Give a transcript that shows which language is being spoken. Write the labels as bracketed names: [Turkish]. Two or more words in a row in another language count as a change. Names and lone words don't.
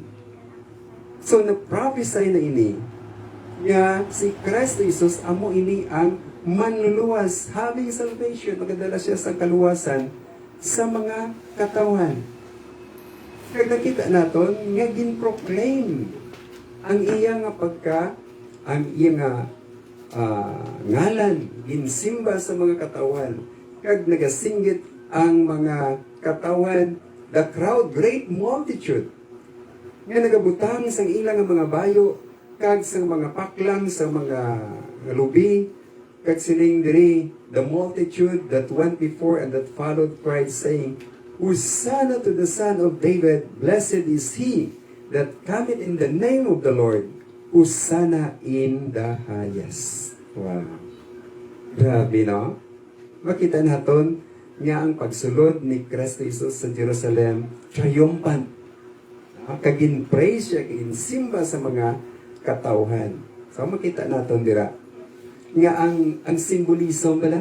[Hiligaynon] So, na-prophesy na ini nga si Kristo Jesus, amo ini ang manluluwas, [English] having salvation, [Hiligaynon] magdala siya sa kaluwasan sa mga katawan. Kag nakita naton nga gin-proclaim ang iya nga ang iya nga ngalan ginsimba sa mga katawan, kag nagasinggit ang mga katawan, [English] the crowd, great multitude [Hiligaynon] nga nagabutang sang ilang nga mga bayo kag sang mga paklang sa mga lubi, kag sining diri [English] the multitude that went before and that followed cried, saying, Hosanna to the Son of David, blessed is he that cometh in the name of the Lord, Hosanna in the highest. Wow. [Hiligaynon] Grabe, no? Makita naton nga ang pagsulod ni Kristo Jesus sa Jerusalem, triumphant. Kagin-praise siya, kagin-simba sa mga katauhan. So, makita naton dira nga ang simbolism pala.